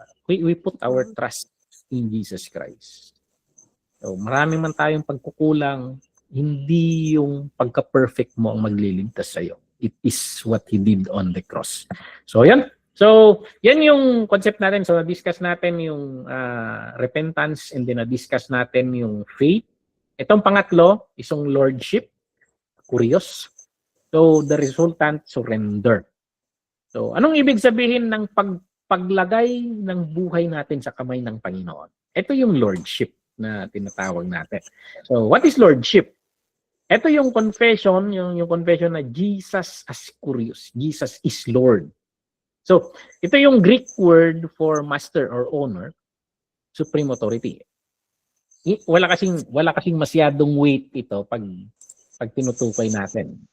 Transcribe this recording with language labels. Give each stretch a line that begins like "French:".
English: We put our trust in Jesus Christ.
Filipino: So, marami man tayong pagkukulang, hindi yung pagka-perfect mo ang magliligtas sa'yo.
English: It is what He did on the cross.
Filipino: So, yan. So, yan yung concept natin. So, na-discuss natin yung repentance and then na-discuss natin yung faith. Itong pangatlo, isang lordship, curious. So, the resultant, surrender. So, anong ibig sabihin ng paglagay ng buhay natin sa kamay ng Panginoon? Ito yung lordship na tinatawag natin. So, what is lordship? Ito yung confession, yung confession na Jesus as curious.
English: Jesus is Lord.
Filipino: So, ito yung
English: Greek word for master or owner, supreme authority.
Filipino: Wala kasing masyadong weight ito pag tinutukoy natin.